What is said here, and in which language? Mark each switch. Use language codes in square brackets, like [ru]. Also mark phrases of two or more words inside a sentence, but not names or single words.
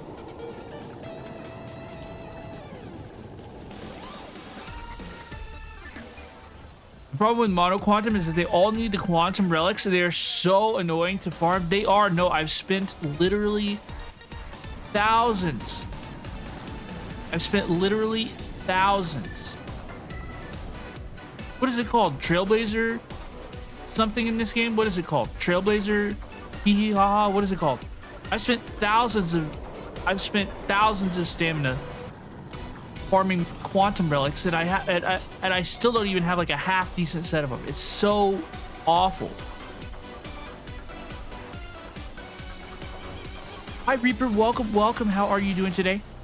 [en] The problem with Mono Quantum is that they all need the Quantum Relics, and they are so annoying to farm. They are. No, I've spent literally thousands. What is it called? Trailblazer something in this game? What is it called? Trailblazer hee hee ha ha. What is it called? I've spent thousands of stamina farming Quantum Relics, and I still don't even have like a half decent set of them. It's so awful. Hi Reaper, welcome. How are you doing today?